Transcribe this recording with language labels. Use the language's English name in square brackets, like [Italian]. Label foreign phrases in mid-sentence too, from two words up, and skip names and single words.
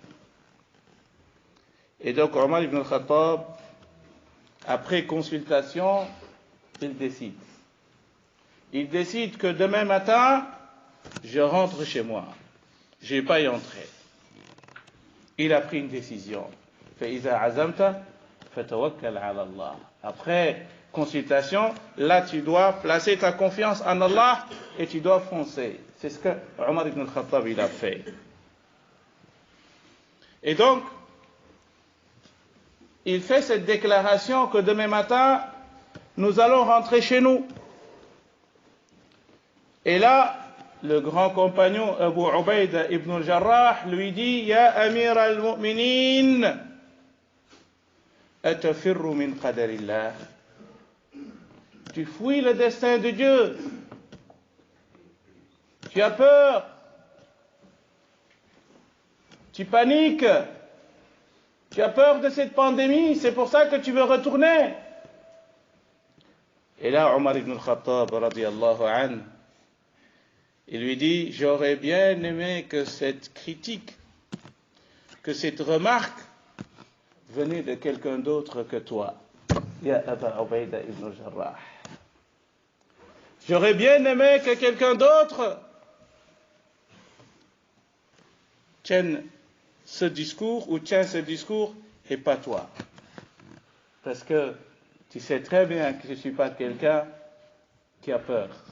[French] Et donc Omar ibn al-Khattab, après consultation, il décide. Il décide que demain matin, je rentre chez moi. Je ne vais pas y entrer. Il a pris une décision. [Arabic] فَإِذَا عَزَمْتَ فَتَوَكَّلْ عَلَى اللَّهِ. [French] Après consultation, là tu dois placer ta confiance en Allah et tu dois foncer. C'est ce que Omar ibn al-Khattab il a fait. Et donc, il fait cette déclaration que demain matin, nous allons rentrer chez nous. Et là, le grand compagnon Abu Ubaida ibn al-Jarrah lui dit, [Arabic] يا أمير المؤمنين أتفر من قدر الله. [French] Tu fuis le destin de Dieu. Tu as peur. Tu paniques. Tu as peur de cette pandémie, c'est pour ça que tu veux retourner. Et là, Omar ibn al-Khattab, [Arabic] رضي الله عنه, [French] il lui dit, j'aurais bien aimé que cette critique, que cette remarque venait de quelqu'un d'autre que toi. Ya Aba Ubaida ibn al-Jarrah. J'aurais bien aimé que quelqu'un d'autre tienne ce discours ou tiens ce discours et pas toi. Parce que tu sais très bien que je ne suis pas quelqu'un qui a peur.